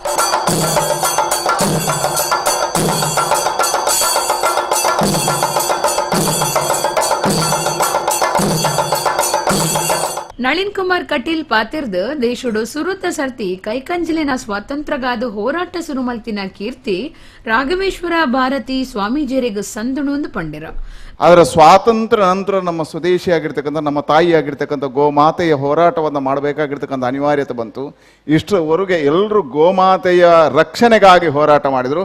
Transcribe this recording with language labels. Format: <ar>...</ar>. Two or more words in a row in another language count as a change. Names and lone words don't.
<tcy>ನಳಿನ್ ಕುಮಾರ್ ಕಟೀಲ್ ಪಾತಿರ್ದ ದೇಶಡು ಸುರುತ ಸರ್ತಿ ಕೈಕಂಜಲಿನ ಸ್ವಾತಂತ್ರ್ಯಗಾದ ಹೋರಾಟ ಸುರುಮಲ್ತಿನ ಕೀರ್ತಿ ರಾಘವೇಶ್ವರ ಭಾರತಿ ಸ್ವಾಮೀಜಿಯರಿಗೆ ಸಂದಣು ಪಂಡಿರ.</tcy> <kn>ಆದರೆ ಸ್ವಾತಂತ್ರ್ಯ ನಂತರ ನಮ್ಮ ಸ್ವದೇಶಿಯಾಗಿರ್ತಕ್ಕಂಥ ನಮ್ಮ ತಾಯಿಯಾಗಿರ್ತಕ್ಕಂಥ ಗೋಮಾತೆಯ ಹೋರಾಟವನ್ನು ಮಾಡಬೇಕಾಗಿರ್ತಕ್ಕಂಥ ಅನಿವಾರ್ಯತೆ ಬಂತು. ಇಷ್ಟರವರೆಗೆ ಎಲ್ಲರೂ ಗೋಮಾತೆಯ ರಕ್ಷಣೆಗಾಗಿ ಹೋರಾಟ ಮಾಡಿದರು.</kn>